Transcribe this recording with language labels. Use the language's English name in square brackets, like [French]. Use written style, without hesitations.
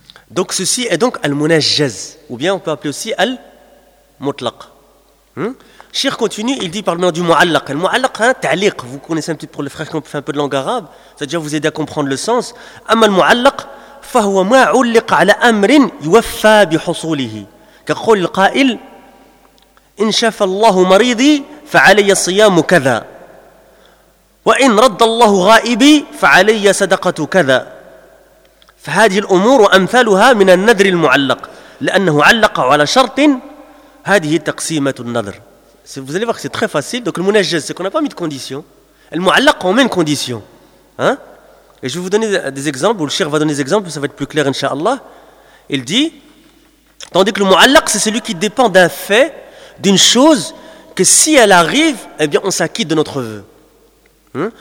[French] Donc ceci est donc al-munajjaz. Ou bien on peut appeler aussi al-mutlaq. Hein? Cheikh continue, il dit par le nom du mu'allaq. Al-mu'allaq, hein, ta'liq. Vous connaissez un petit peu pour les frères qui ont fait un peu de langue arabe. Ça déjà vous aider à comprendre le sens. [Arabic] Amma al-mu'allaq. فهو ما علق على أمر يوفى بحصوله كقول القائل إن شفى الله مريضي فعلي الصيام كذا وإن رد الله غائبي فعلي صدقة كذا فهذه الأمور أمثالها من النذر المعلق لأنه علق على شرط هذه تقسيمة النذر. [French] Vous allez voir que c'est très facile. Donc le munajjaz, c'est qu'on n'a pas mis de conditions. Le mu'allaq, on met une condition. Hein? Et je vais vous donner des exemples, ou le cheikh va donner des exemples, ça va être plus clair, inshallah. Il dit, tandis que le mu'allaq, c'est celui qui dépend d'un fait, d'une chose, que si elle arrive, eh bien, on s'acquitte de notre vœu. Hein?